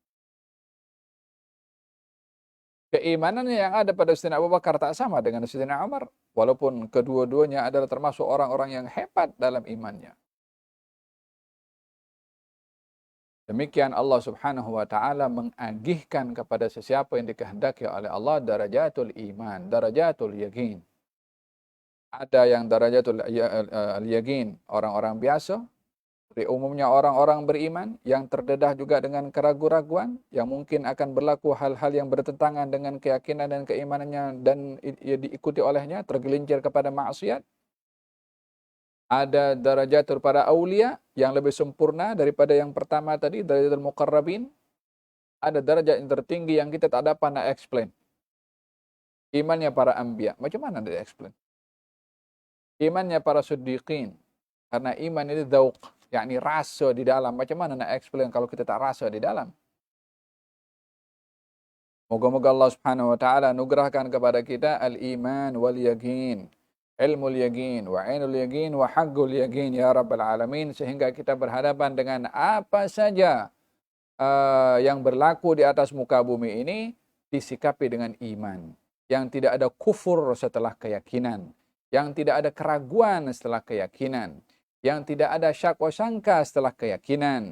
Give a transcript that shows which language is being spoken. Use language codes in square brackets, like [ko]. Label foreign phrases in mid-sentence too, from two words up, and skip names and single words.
[ms] Keimanan yang ada pada Sayyidina Abu Bakar tak sama dengan Sayyidina Umar, walaupun kedua-duanya adalah termasuk orang-orang yang hebat dalam imannya. Demikian Allah [ar] سبحانه وتعالى [ms] mengagihkan kepada sesiapa yang dikehendaki oleh Allah [ar] درجة الإيمان، درجة اليقين. [ms] Ada yang [ar] درجة اليقين, [ms] orang-orang biasa, umumnya orang-orang beriman yang terdedah juga dengan keraguan-raguan, yang mungkin akan berlaku hal-hal yang bertentangan dengan keyakinan dan keimanannya dan diikuti olehnya, tergelincir kepada maksiat. Ada darajatul para aulia yang lebih sempurna daripada yang pertama tadi, [ar] درجة المقربين. [ms] Ada derajat yang tertinggi yang kita tak dapat nak explain. Imannya para anbiya, macam mana dia explain? Imannya para siddiqin, karena iman itu dzauq, yakni rasa di dalam. Macam mana nak explain kalau kita tak rasa di dalam? Moga-moga Allah [ar] سبحانه وتعالى [ms] anugerahkan kepada kita [ar] الإيمان واليقين، علم اليقين وعين اليقين وحق اليقين يا رب العالمين, [ms] sehingga kita berhadapan dengan apa saja yang berlaku di atas muka bumi ini disikapi dengan iman, yang tidak ada kufur setelah keyakinan, yang tidak ada keraguan setelah keyakinan, yang tidak ada syak wa sangka setelah keyakinan.